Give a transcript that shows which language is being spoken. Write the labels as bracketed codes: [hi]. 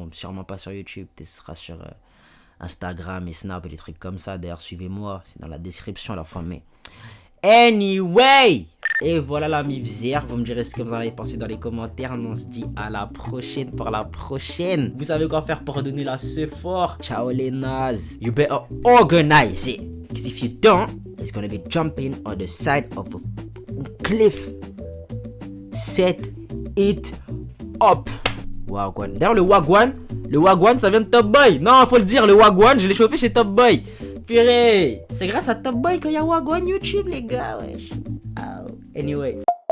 [fr] Bon, sûrement pas sur YouTube, peut-être ce sera sur Instagram et Snap et des trucs comme ça. D'ailleurs, suivez-moi, c'est dans la description à la fin. Mais anyway! Et voilà la misère, vous me direz ce que vous en avez pensé dans les commentaires. On se dit à la prochaine pour la prochaine. Vous savez quoi faire pour donner la ce fort. Ciao les nazes. [en] You better organize it. Because if you don't, it's gonna be jumping on the side of a cliff. Set it up. Wagwan. [fr] D'ailleurs le Wagwan ça vient de Top Boy. Non, faut le dire, le Wagwan, je l'ai chopé chez Top Boy. Purée, c'est grâce à Top Boy qu'il y a Wagwan YouTube les gars, wesh. Oh. Anyway.